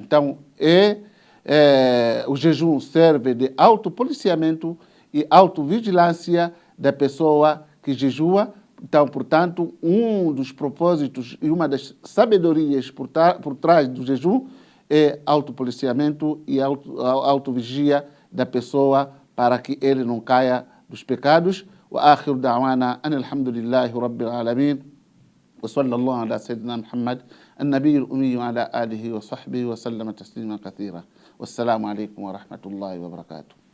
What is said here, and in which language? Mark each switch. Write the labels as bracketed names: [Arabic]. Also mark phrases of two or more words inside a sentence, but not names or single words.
[Portuguese] Então, o jejum serve de autopoliciamento e autovigilância da pessoa que jejua. Então, portanto, um dos propósitos e uma das sabedorias por trás do jejum é autopoliciamento e autovigia da pessoa para que ele não caia dos pecados. [Arabic] وآخر دعوانا أن الحمد لله رب العالمين. وصلى الله على سيدنا محمد النبي الأمي وعلى آله وصحبه وسلم تسليما كثيرا. والسلام عليكم ورحمة الله وبركاته.